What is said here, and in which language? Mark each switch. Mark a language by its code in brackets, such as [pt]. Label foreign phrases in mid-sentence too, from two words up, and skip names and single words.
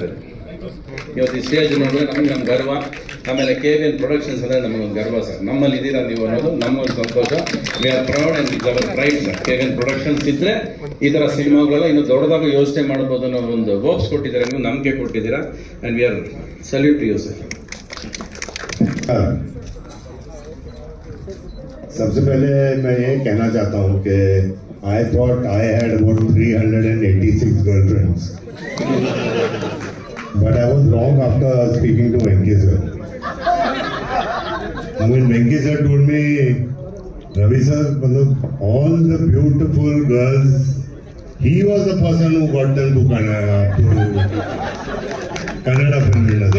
[kn] ಇವತ್ತು ಈ ಸ್ಟೇಜ್ ನೋಡಿದ್ರೆ ನಮಗೆ ನಮ್ಮ ಗರ್ವ. ಆಮೇಲೆ KVN ಪ್ರೊಡಕ್ಷನ್ಸ್ ಅಂದರೆ ನಮಗೊಂದು ಗರ್ವ ಸರ್. ನಮ್ಮಲ್ಲಿ ಇದ್ದೀರಾ ನೀವು ಅನ್ನೋದು ನಮಗೊಂದು ಸಂತೋಷ. [en] We are proud and is our pride sir. [kn] KVN ಪ್ರೊಡಕ್ಷನ್ಸ್ ಇದ್ದರೆ ಈ ಥರ ಸಿನಿಮಾಗಳೆಲ್ಲ ಇನ್ನೂ ದೊಡ್ಡದಾಗ ಯೋಚನೆ ಮಾಡ್ಬೋದು ಅನ್ನೋ ಒಂದು ಹೋಪ್ಸ್ ಕೊಟ್ಟಿದ್ದೀರಾ, ನೀವು ನಂಬಿಕೆ ಕೊಟ್ಟಿದ್ದೀರಾ. [en] And we are salute to you sir. [hi] सबसे पहले मैं ये कहना चाहता हूँ कि [en] I thought I had about 386 girlfriends, but I was wrong after speaking to Venki sir. When Venki sir told me, Ravi sir, all the beautiful girls, he was the person who got them to Kannada film industry.